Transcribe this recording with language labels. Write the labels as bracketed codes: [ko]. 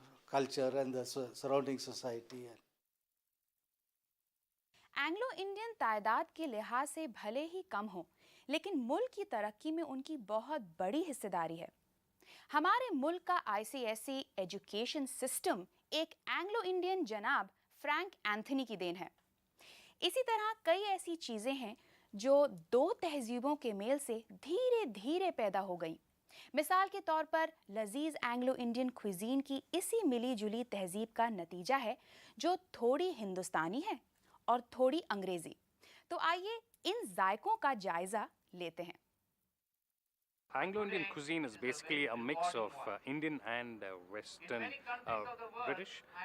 [en] culture and the surrounding society. [hi] Anglo Indian तादाद के लिहाज से भले ही कम हो, लेकिन मुल्क की तरक्की में उनकी बहुत बड़ी हिस्सेदारी है। हमारे मुल्क का ICSE एजुकेशन सिस्टम एक एंग्लो इंडियन जनाब फ्रैंक एंथनी की देन है। इसी तरह कई ऐसी चीजें हैं जो दो तहजीबों के मेल से धीरे धीरे पैदा हो गई। मिसाल के तौर पर लजीज एंग्लो इंडियन क्विजीन की इसी मिली जुली तहजीब का नतीजा है, जो थोड़ी हिंदुस्तानी है और थोड़ी अंग्रेजी। तो आइए इन जायकों का जायजा लेते हैं। [en] Anglo-Indian cuisine is basically a mix of Indian and Western British.